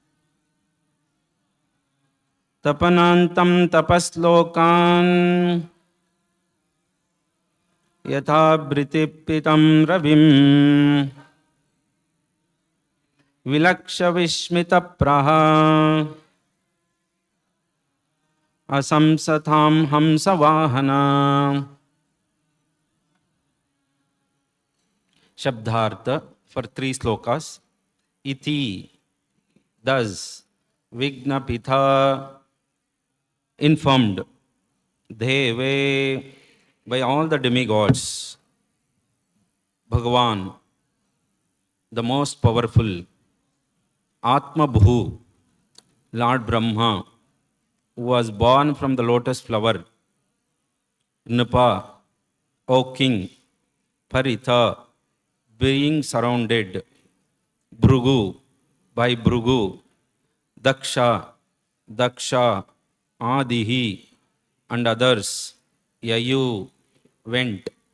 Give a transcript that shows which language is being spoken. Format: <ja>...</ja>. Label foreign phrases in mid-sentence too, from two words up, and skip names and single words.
<sa>Tapanantam tapaslokan yatha britipitam ravim vilaksha vishmita praha asamsatham hamsavahana.</sa> <en>Shabdhartha for 3 slokas. Iti, thus, Vignapitha, informed, Deve, by all the demigods, Bhagavan, the most powerful, Atmabhu, Lord Brahma, who was born from the lotus flower, Napa, O king, Paritha, being surrounded, Bhrugu, by Bhrugu, Daksha, Adihi, and others, Yayu, went.</en>